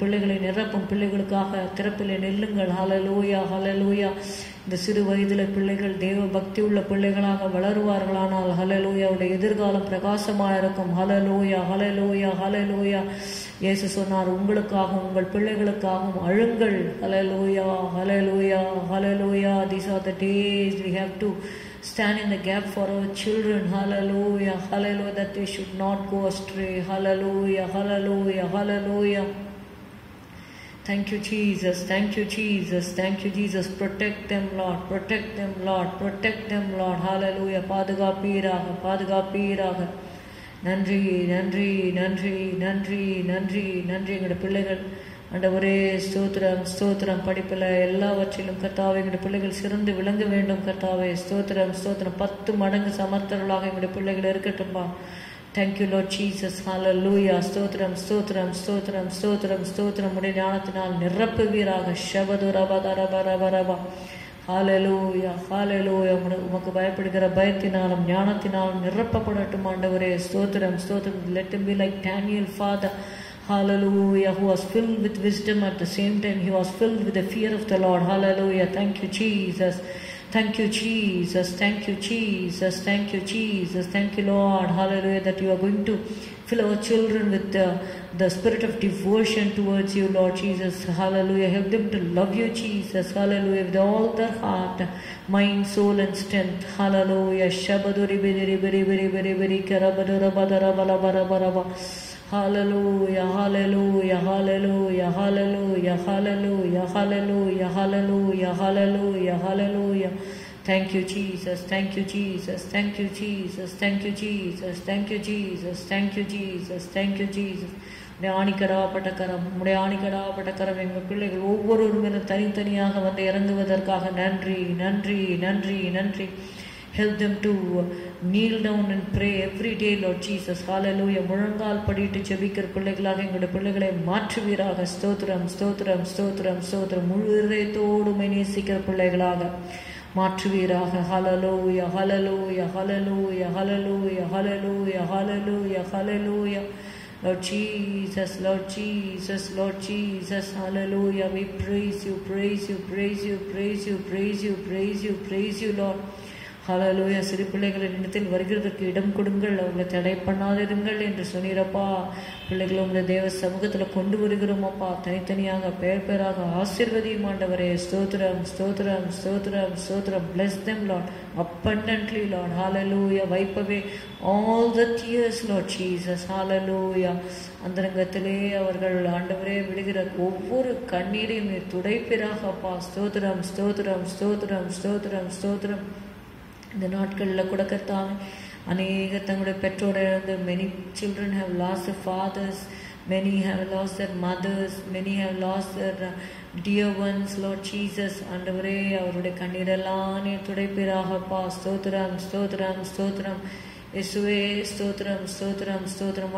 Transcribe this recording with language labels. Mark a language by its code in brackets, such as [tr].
[ta] பிள்ளைகளை நிரப்பும், பிள்ளைகளுக்காக திறப்பிலே நெல்லுங்கள். ஹல்லேலூயா ஹல்லேலூயா. இந்த சிறு வயதில் பிள்ளைகள் தேவ பக்தி உள்ள பிள்ளைகளாக வளருவார்களானால் ஹல்லேலூயாவுடைய எதிர்காலம் பிரகாசமாக இருக்கும். ஹல்லேலூயா ஹல்லேலூயா ஹல்லேலூயா. இயேசு சொன்னார், உங்களுக்காகவும் உங்கள் பிள்ளைகளுக்காகவும் அழுங்கள். ஹல்லேலூயா ஹல்லேலூயா ஹல்லேலூயா. [en] These are the days we have to stand in the gap for our children. Hallelujah hallelujah, that they should not go astray. Hallelujah hallelujah hallelujah. Thank you Jesus, thank you Jesus, thank you Jesus. Protect them Lord, protect them Lord, protect them Lord. [ta] Hallelujah. பாதுகாப்பீராக பாதுகாப்பீராக. நன்றி நன்றி நன்றி நன்றி நன்றி நன்றி. எங்களோட பிள்ளைகள் ஆண்டவரே ஸ்தோத்திரம் ஸ்தோத்திரம். படிப்பில் எல்லாவற்றிலும் கர்த்தாவே எங்களுடைய பிள்ளைகள் சிறந்து விளங்க வேண்டும் கர்த்தாவே. ஸ்தோத்திரம் ஸ்தோத்திரம். 10 மடங்கு சமர்த்தர்களாக எங்களுடைய பிள்ளைகள் இருக்கட்டும்பா. [en] Thank you Lord Jesus. [ta] ஹல்லேலூயா. ஸ்தோத்திரம் ஸ்தோத்திரம் ஸ்தோத்திரம் ஸ்தோத்திரம் ஸ்தோத்திரம். உடைய ஞானத்தினால் நிரப்புவீராக. ஷபது ரப ரப ரப ரப. ஹல்லேலூயா ஹல்லேலூயா. உமக்கு பயப்படுகிற பயத்தினாலும் ஞானத்தினாலும் நிரப்பப்படட்டும் ஆண்டவரே. ஸ்தோத்திரம் ஸ்தோத்திரம். [en] Let him be like Daniel, Father. Hallelujah, who was filled with wisdom at the same time he was filled with the fear of the Lord. Hallelujah. Thank you Jesus, thank you Jesus, thank you Jesus, thank you Jesus, thank you Lord. Hallelujah, that you are going to fill our children with the spirit of devotion towards you Lord Jesus. Hallelujah. Help them to love you Jesus. Hallelujah, with all their heart, mind, soul and strength. Hallelujah. Shabaduri biri biri biri biri biri karabadura badara bala bara bara bara. Hallelujah hallelujah hallelujah hallelujah hallelujah hallelujah hallelujah hallelujah hallelujah. Thank you Jesus, thank you Jesus, thank you Jesus, thank you Jesus, thank you Jesus, thank you Jesus, thank you Jesus. [ta] ஆணிக்கடாப்பட்ட கரம், உடைய ஆணிக்கடாப்பட்ட கரம் எங்கள் பிள்ளைகள் ஒவ்வொருவரும் தனித்தனியாக வந்து இறங்குவதற்காக நன்றி நன்றி நன்றி நன்றி. [en] Help them to kneel down and pray every day Lord Jesus. Hallelujah. [ta] முழங்கால் படிட்டு ஜெபிக்கிற பிள்ளைகளாக எங்களுடைய பிள்ளைகளை மாற்றுவீராக. ஸ்தோத்திரம் ஸ்தோத்திரம் ஸ்தோத்திரம் ஸ்தோத்திரம். முழு இதயத்தோடு நேசிக்கிற பிள்ளைகளாக மாற்றுவீராக. ஹல்லேலூயா ஹல்லேலூயா ஹல்லேலூயா ஹல்லேலூயா ஹல்லேலூயா ஹல்லேலூயா ஹல்லேலூயா. [en] Lord Jesus, Lord Jesus, Lord Jesus. Hallelujah. We praise you, praise you, praise you, praise you, praise you, praise you, praise you Lord. [ta] ஹல்லேலூயா. சிறு பிள்ளைகளின் இடத்தில் வருகிறதற்கு இடம் கொடுங்கள், அவங்களை தடை பண்ணாதிருங்கள் என்று சொன்னீரப்பா. பிள்ளைகளை உங்களுடைய தேவ சமூகத்தில் கொண்டு வருகிறோமப்பா. தனித்தனியாக பெயர் பெயராக ஆசீர்வதியும் ஆண்டவரே. ஸ்தோத்திரம் ஸ்தோத்திரம் ஸ்தோத்திரம் ஸ்தோத்திரம். [en] Bless them Lord abundantly Lord. Hallelujah. Wipe away all the tears Lord Jesus. Hallelujah. [ta] அந்தரங்கத்திலே அவர்கள் ஆண்டவரே விடுகிற ஒவ்வொரு கண்ணீரையும் நீர் துடைப்பீராகப்பா. ஸ்தோத்திரம் ஸ்தோத்திரம் ஸ்தோத்திரம் ஸ்தோத்திரம் ஸ்தோத்திரம். இந்த நாட்களில் கூட கர்த்தாவே அநேகர் தங்களுடைய பெற்றோரை இழந்து, [en] many children have lost their fathers, many have lost their mothers, many have lost their dear ones Lord Jesus. [ta] ஆண்டவரே அவருடைய கண்ணீரெல்லாம் நீர் துடைப்பீராகப்பா. ஸ்தோத்திரம் ஸ்தோத்திரம் ஸ்தோத்திரம். இயேசுவே ஸ்தோத்திரம் ஸ்தோத்திரம் ஸ்தோத்திரம்.